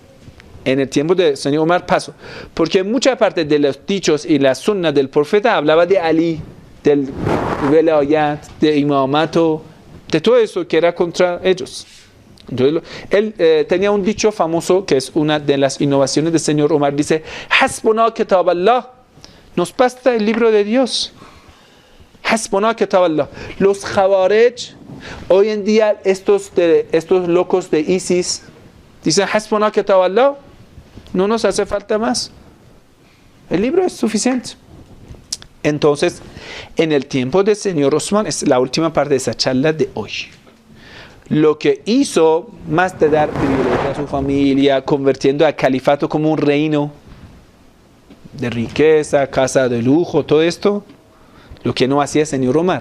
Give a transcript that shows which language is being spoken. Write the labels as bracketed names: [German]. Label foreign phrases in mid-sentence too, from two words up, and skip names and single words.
[Spanish] En el tiempo del señor Omar pasó, porque mucha parte de los dichos y la sunna del profeta hablaba de Ali, del velayat, de imamato, de todo eso que era contra ellos. Entonces, él tenía un dicho famoso que es una de las innovaciones del señor Omar, dice: [Arabic] حسبنا كتاب الله, [Spanish] nos basta el libro de Dios. [Arabic] حسبنا كتاب الله. [Spanish] Los Khawarij, hoy en día estos locos de ISIS dicen: [Arabic] حسبنا كتاب الله, [Spanish] no nos hace falta más, el libro es suficiente. Entonces, en el tiempo del señor Osman, es la última parte de esa charla de hoy. Lo que hizo, más de dar privilegio a su familia, convirtiendo al califato como un reino de riqueza, casa de lujo, todo esto, lo que no hacía el señor Omar.